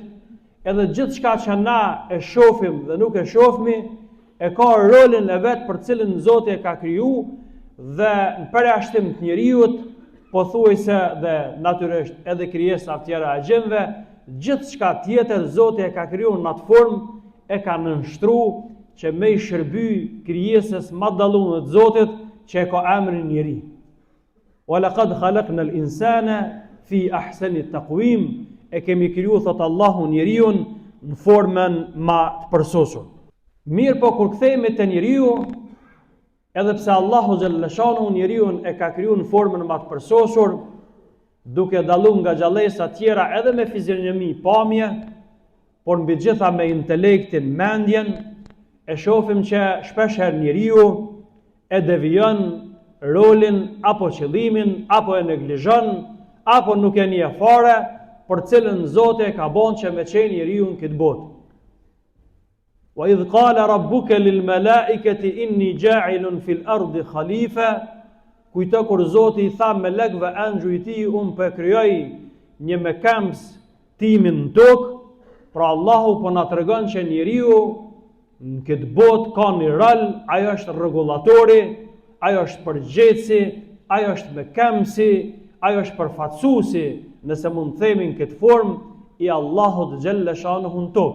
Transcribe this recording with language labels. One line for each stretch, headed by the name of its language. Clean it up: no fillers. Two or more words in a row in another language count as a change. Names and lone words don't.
Albanian: edhe gjithçka që na e shohim dhe nuk e shohmi, e ka rolin e vetë për cilën Zoti e ka kriju, dhe në përjashtim të njeriut, pothuajse dhe natyrisht edhe krijesa tjera e gjinëve, gjithçka tjetër Zoti e ka kriju në atë formë, e ka nënshtruar që me i shërby krijesës më dalluar të Zotit që e ka emrin njeri.
Arabic: ولقد خلقنا الإنسان في أحسن تقويم,
Albanian: e kemi kriju, thot Allahu, njeriu në formën më të përsosur. Mirë po kur kthehemi te njeriu, edhe pse Allahu xhalleshanu njeriu e ka kriju në formën më të përsosur, duke dalluar nga gjallësa tjera edhe me fizionomi, pamje, por mbi gjitha me intelektin, mendjen, e shohim që shpeshherë njeriu e devijon rolin apo qëllimin, apo e neglizhon, apo nuk e njeh fare për cilën Zoti e ka bën që me qenë njeriu në këtë botë.
Arabic: وإذ قال ربك للملائكة إني جاعل في الأرض خليفة,
Albanian: kujto kur Zoti i tha melekëve, anxhu i tij, unë po krijoj një mekams timin në tokë. Pra Allahu po na tregon që njeriu në këtë botë ka një rol, ajo është rregullatori, ajo është përgjegjësi, ajo është mekamsi, ajo është përfaqësuesi, nëse mund të themi në këtë formë, i Allahut xhalleshanuhu në tokë.